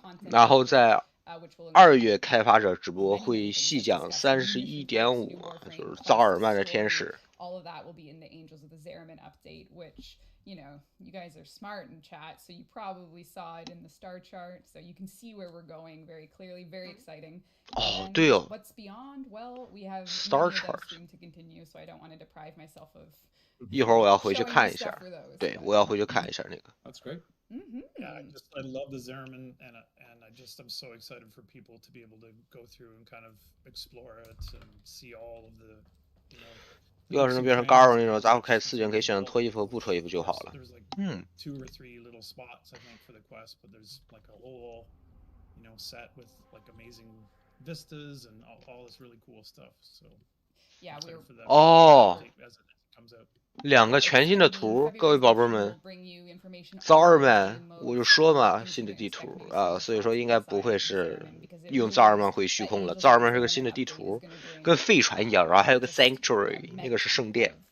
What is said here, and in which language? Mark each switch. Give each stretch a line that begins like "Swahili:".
Chinese: 然后在2月开发者直播会细讲31.5，就是扎尔曼的天使。
English: All of that will be in the Angels of the Zariman update, which, you guys are smart in chat, so you probably saw it in the star chart, so you can see where we're going very clearly, very exciting.
Chinese: 哦，对哦。
English: What's beyond? Well, we have star chart to continue, so I don't want to deprive myself of.
Chinese: 一会儿我要回去看一下，对，我要回去看一下那个。
English: That's great. Yeah, I love the Zariman, and I'm so excited for people to be able to go through and kind of explore it and see all of the,
Chinese: 要是能变成 Garo 那种，咱们开4点可以选择脱衣服和不脱衣服就好了。
English: 2 or 3 little spots I think for the quest, but there's like a whole, set with like amazing vistas and all this really cool stuff. So yeah, we're
Chinese: 哦，2个全新的图，各位宝贝们 ，Zariman 我就说嘛，新的地图啊，所以说应该不会是用 Zariman 回虚空了。 Zariman 是个新的地图，跟废船一样，然后还有个 Sanctuary， 那个是圣殿。